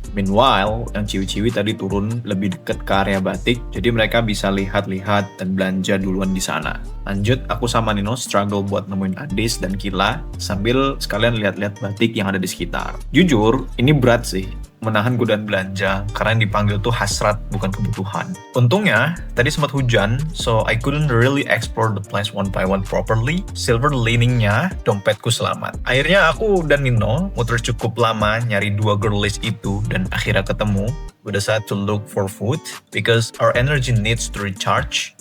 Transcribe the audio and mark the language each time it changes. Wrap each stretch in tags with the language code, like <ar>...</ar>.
<id>Meanwhile, yang ciwi-ciwi tadi turun lebih dekat ke area batik, jadi mereka bisa lihat-lihat dan belanja duluan di sana. Lanjut, aku sama Nino struggle buat nemuin Adis dan Kila sambil sekalian lihat-lihat batik yang ada di sekitar. Jujur, ini berat sih. menahan godaan belanja karena yang dipanggil tuh hasrat bukan kebutuhan. Untungnya tadi sempat hujan,</id> <en>so I couldn't really explore the place one by one properly.</en> <id>Silver liningnya, dompetku selamat. Akhirnya aku dan Nino muter cukup lama nyari dua girlies itu dan akhirnya ketemu.</id> <en>We decided to look for food because our energy needs to recharge.</en>